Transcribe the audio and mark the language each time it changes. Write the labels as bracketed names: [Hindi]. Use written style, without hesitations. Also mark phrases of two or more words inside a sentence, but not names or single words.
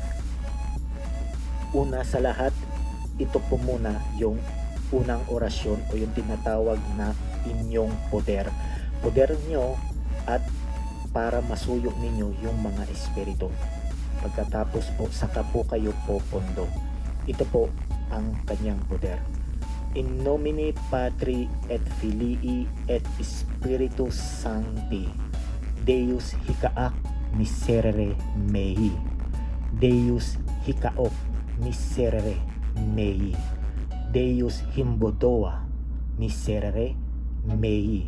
[Filipino] Una sa lahat, ito po muna yung unang orasyon o yung tinatawag na inyong poder. Poder nyo at para masuyo ninyo yung mga espiritu. Pagkatapos po, saka po kayo popondo. Ito po ang kanyang poder. [Latin] In nomine Patri et Filii et Spiritus Sancti, Deus hicaak miserere mei. Deus hicaok miserere mei. Deus himbodoa miserere mei.